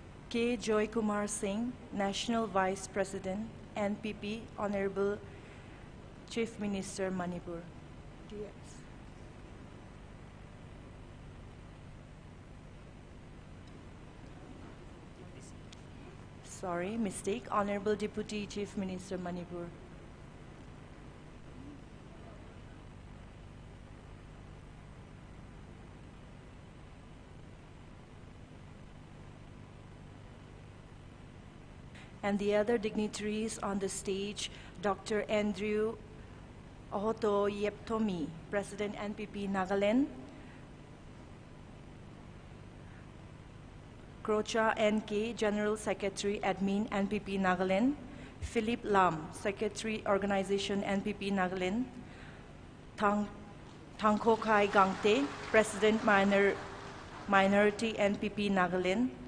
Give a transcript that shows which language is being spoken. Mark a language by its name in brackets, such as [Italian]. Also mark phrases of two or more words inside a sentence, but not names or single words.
[English] K. Joy Kumar Singh, National Vice President, NPP, Honorable Chief Minister, Manipur. Sorry, mistake. Honorable Deputy Chief Minister, Manipur. And the other dignitaries on the stage, Dr. Andrew Ohoto Yeptomi, President NPP Nagaland, Krocha NK, General Secretary Admin NPP Nagaland, Philip Lam, Secretary Organization NPP Nagaland, Thangkhokai Gangte, President Minority NPP Nagaland,